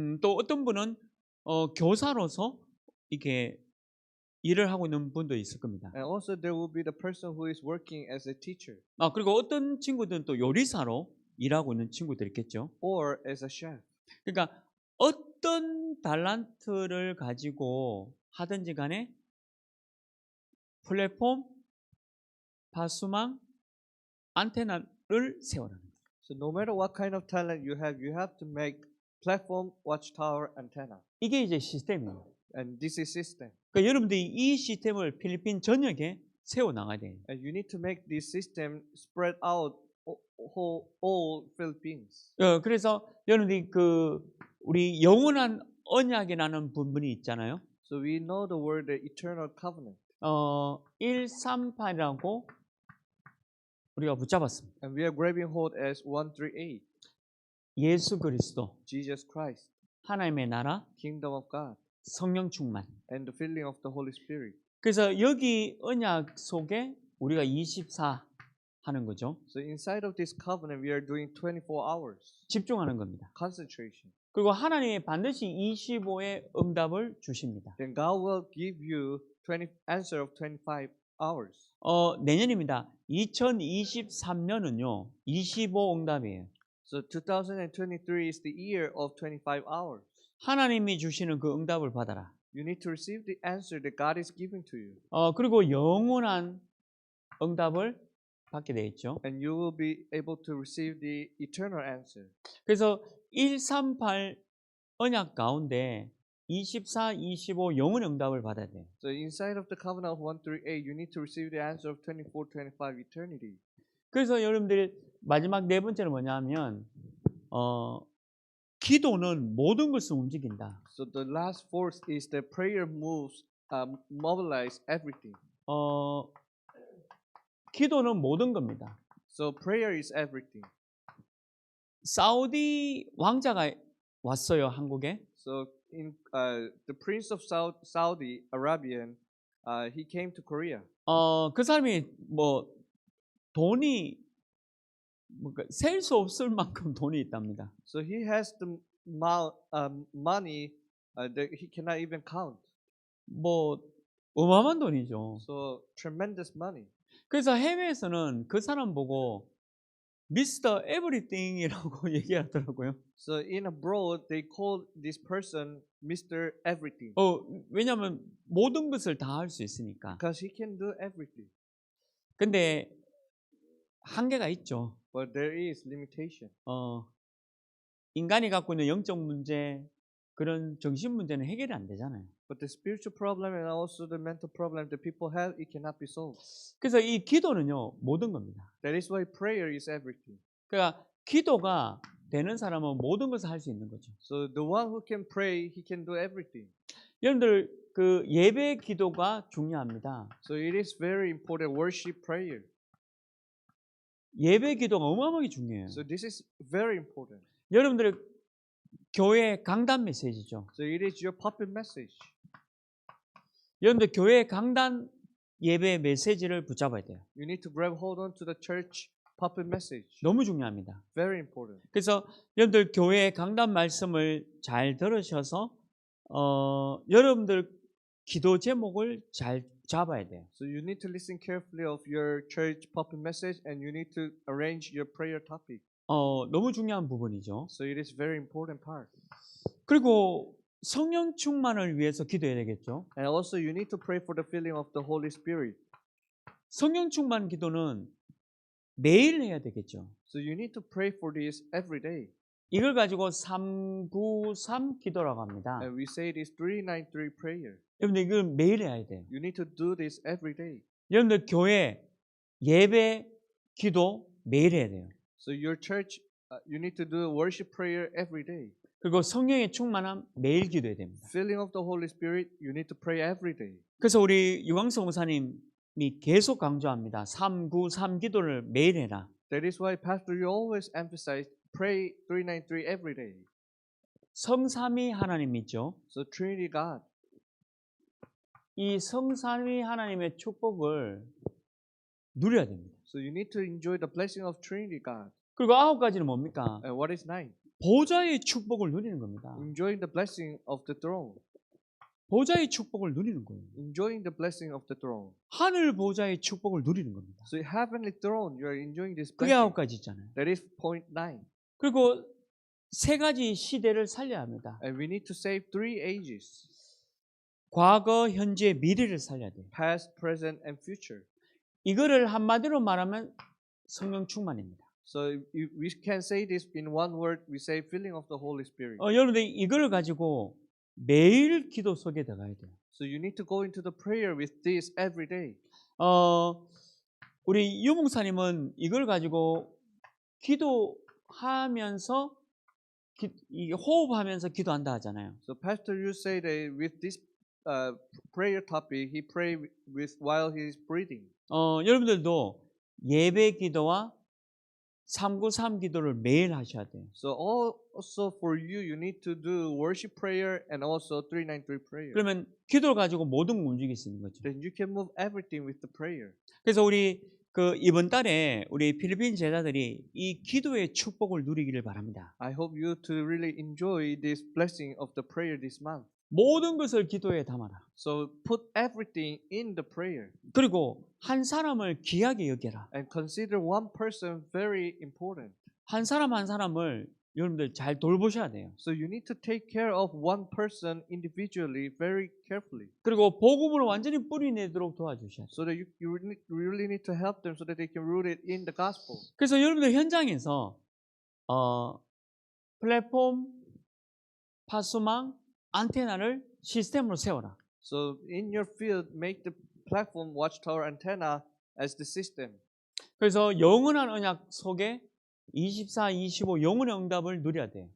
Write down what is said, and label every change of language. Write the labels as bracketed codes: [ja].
[ko] 또 어떤 분은 교사로서 이렇게 일을 하고 있는 분도 있을 겁니다. [en] And also there will be the person who is working as a teacher [ko] 그리고 어떤 친구들은 또 요리사로 일하고 있는 친구들 있겠죠. [en] or as a chef. [ko] 그러니까 어떤 달란트를 가지고 하든지 간에 플랫폼, 파수망, 안테나를 세워라는 거예요. [en] So no matter what kind of talent you have to make platform, watchtower, antenna. [ko] 이게 이제 시스템이에요. [en] And this is system. [ko] 그러니까 여러분들이 이 시스템을 필리핀 전역에 세워 나가야 돼요. [en] And you need to make this system spread out all Philippines. [ko] 그래서 여러분들이 우리 영원한 언약이라는 부분이 있잖아요. [en] So we know the word the eternal covenant. [ko] 138이라고 우리가 붙잡았습니다. [en] And we are grabbing hold as 138. [ko] 예수 그리스도, [en] Jesus Christ, [ko] 하나님의 나라, [en] kingdom of God, [ko] 성령 충만. [en] and the filling of the Holy Spirit. [ko] 그래서 여기 언약 속에 우리가 24 하는 거죠. [en] So inside of this covenant, we are doing 24 hours [ko] 집중하는 겁니다. [en] concentration. [ko] 그리고 하나님이 반드시 25의 응답을 주십니다. [en] Then God will give you answer of 25 hours. [ko] 내년입니다. 2023년은요. 25 응답이에요. [en] So 2023 is the year of 25 hours. [ko] 하나님이 주시는 그 응답을 받아라. [en] You need to receive the answer that God is giving to you. [ko] 그리고 영원한 응답을 받게 돼 있죠. [en] And you will be able to receive the eternal answer. [ko] 그래서 138 언약 가운데 24, 25 영원 응답을 받아야 돼요. [en] So inside of the covenant of 138, you need to receive the answer of 24, 25 eternity. [ko] 그래서 여러분들 마지막 네 번째는 뭐냐면 기도는 모든 것을 움직인다. [en] So the last force is that prayer moves, mobilize everything. [ko] 기도는 모든 겁니다. [en] So prayer is everything. [ko] 사우디 왕자가 왔어요, 한국에. [en] So the prince of Saudi Arabian, he came to Korea. [ko] 그 사람이 돈이 셀 수 없을 만큼 돈이 있답니다. [en] So he has the money that he cannot even count. [ko] 어마어마한 돈이죠. [en] So tremendous money. [ko] 그래서 해외에서는 그 사람 보고 미스터 에브리띵이라고 얘기하더라고요. [en] So in abroad, they call this person Mr. Everything. [ko] 왜냐하면 모든 것을 다 할 수 있으니까. [en] Because he can do everything. [ko] 근데 한계가 있죠. [en] But there is limitation. [ko] 인간이 갖고 있는 영적 문제, 그런 정신 문제는 해결이 안 되잖아요. [en] But the spiritual problem and also the mental problem that people have, it cannot be solved. [ko] 그래서 이 기도는요, 모든 겁니다. [en] That is why prayer is everything. [ko] 그러니까 기도가 되는 사람은 모든 것을 할 수 있는 거죠. [en] So the one who can pray, he can do everything. [ko] 여러분들 그 예배 기도가 중요합니다. [en] So it is very important worship prayer. [ko] 예배 기도가 어마어마하게 중요해요. [en] So this is very important. [ko] 여러분들의 교회 강단 메시지죠. [en] So it is your puppet message. [ko] 여러분들 교회 강단 예배 메시지를 붙잡아야 돼요. [en] You need to grab hold on to the church puppet message. [ko] 너무 중요합니다. [en] Very important. [ko] 그래서 여러분들 교회 강단 말씀을 잘 들으셔서 여러분들 기도 제목을 잘 잡아야 돼요. [en] So you need to listen carefully of your church puppet message and you need to arrange your prayer topic. [ko] 너무 중요한 부분이죠. [en] So it is very important part. [ko] 그리고 성령 충만을 위해서 기도해야 되겠죠. [en] And also you need to pray for the filling of the Holy Spirit. [ko] 성령 충만 기도는 매일 해야 되겠죠. [en] So you need to pray for this every day. [ko] 이걸 가지고 393 기도라고 합니다. [en] And we say this 393 prayer. [ko] 여러분들 이걸 매일 해야 돼요. [en] You need to do this every day. [ko] 여러분들 교회 예배 기도 매일 해야 돼요. [en] So your church, you need to do worship prayer every day. [ko] 그리고 성령의 충만함 매일 기도해야 됩니다. [en] Filling of the Holy Spirit, you need to pray every day. [ko] 그래서 우리 유광석 목사님이 계속 강조합니다. 393 기도를 매일 해라. [en] That is why, Pastor, you always emphasize pray 393 every day. [ko] 성삼위 하나님 믿죠? [en] So Trinity God. [ko] 이 성삼위 하나님의 축복을 누려야 됩니다. [en] So you need to enjoy the blessing of Trinity God. [ko] 그리고 9가지는 뭡니까? [en] And what is 9? [ko] 보좌의 축복을 누리는 겁니다. [en] Enjoying the blessing of the throne. [ko] 보좌의 축복을 누리는 거예요. [en] Enjoying the blessing of the throne. [ko] 하늘 보좌의 축복을 누리는 겁니다. [en] So heavenly throne, you are enjoying this [ko] 그게 [en] blessing. [ko] 9가지 있잖아요. [en] That is point 9. [ko] 그리고 3가지 시대를 살려야 합니다. [en] And we need to save 3 ages. [ko] 과거, 현재, 미래를 살려야 돼요. [en] Past, present, and future. [ko] 이거를 한마디로 말하면 성령 충만입니다. [en] So we can say this in one word. We say filling of the Holy Spirit. [ko] 여러분들 이거를 가지고 매일 기도 속에 들어가야 돼요. [en] So you need to go into the prayer with this every day. [ko] 우리 유목사님은 이걸 가지고 기도하면서 호흡하면서 기도한다 하잖아요. [en] So Pastor, you say that with this prayer topic, he pray with while he is breathing. [ko] 여러분들도 예배 기도와 393 기도를 매일 하셔야 돼요. [en] So also for you, you need to do worship prayer and also 393 prayer. [ko] 그러면 기도를 가지고 모든 걸 움직일 수 있는 거죠. [en] Then you can move everything with the prayer. [ko] 그래서 우리 이번 달에 우리 필리핀 제자들이 이 기도의 축복을 누리기를 바랍니다. [en] I hope you to really enjoy this blessing of the prayer this month. [ko] 모든 것을 기도에 담아라. [en] So put everything in the prayer. [ko] 그리고 한 사람을 귀하게 여겨라. [en] And consider one person very important. [ko] 한 사람 한 사람을 여러분들 잘 돌보셔야 돼요. [en] So you need to take care of one person individually very carefully. [ko] 그리고 복음을 완전히 뿌리내도록 도와주셔야 돼요. [en] So that you really need to help them so that they can root it in the gospel. [ko] 그래서 여러분들 현장에서 플랫폼, 파수망, 안테나를 시스템으로 세워라. [en] So in your field, make the platform, watchtower, antenna as the system. [ko] 그래서 영원한 언약 속에 24, 25 영혼의 응답을 누려야 돼요.